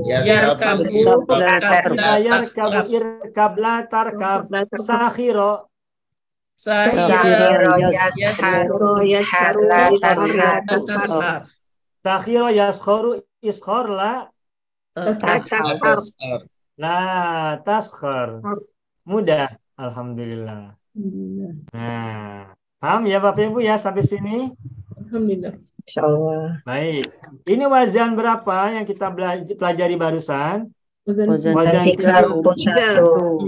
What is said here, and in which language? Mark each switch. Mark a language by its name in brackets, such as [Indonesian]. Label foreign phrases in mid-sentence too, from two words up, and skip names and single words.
[Arabic] ركب يركب اركب لا تركب. Sakhiro. سخر يسخر لا تسخر سخر يسخر اسخر لا تسخر. [Indonesian] Mudah. Alhamdulillah. Nah, paham ya Bapak Ibu ya sampai sini? Alhamdulillah. Insyaallah. Baik. Ini wazan berapa yang kita pelajari barusan? Wazan 3 rukun 1.